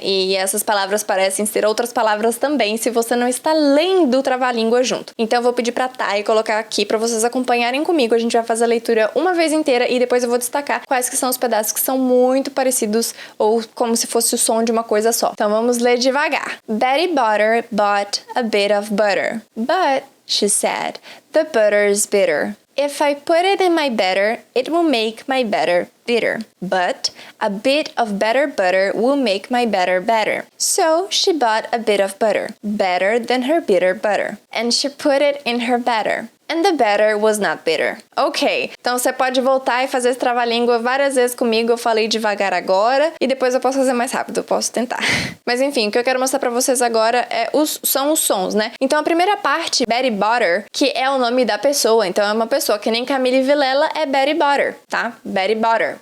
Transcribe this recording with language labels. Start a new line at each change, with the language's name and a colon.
Portuguese: E essas palavras parecem ser outras palavras também, se você não está lendo o trava-língua junto. Então eu vou pedir pra Thay colocar aqui pra vocês acompanharem comigo. A gente vai fazer a leitura uma vez inteira e depois eu vou destacar quais que são os pedaços que são muito parecidos ou como se fosse o som de uma coisa só. Então vamos ler devagar.
English: Betty Butter bought a bit of butter. But, she said, the butter's bitter. If I put it in my batter, it will make my batter bitter. But a bit of better butter will make my batter better. So she bought a bit of butter, better than her bitter butter, and she put it in her batter. And the batter was not bitter.
Portuguese: Ok, então você pode voltar e fazer esse trava-língua várias vezes comigo. Eu falei devagar agora e depois eu posso fazer mais rápido, eu posso tentar. Mas enfim, o que eu quero mostrar pra vocês agora são os sons, né? Então a primeira parte, Betty Butter, que é o nome da pessoa. Então é uma pessoa que nem Camille Vilela é Betty Butter, tá? Betty Butter.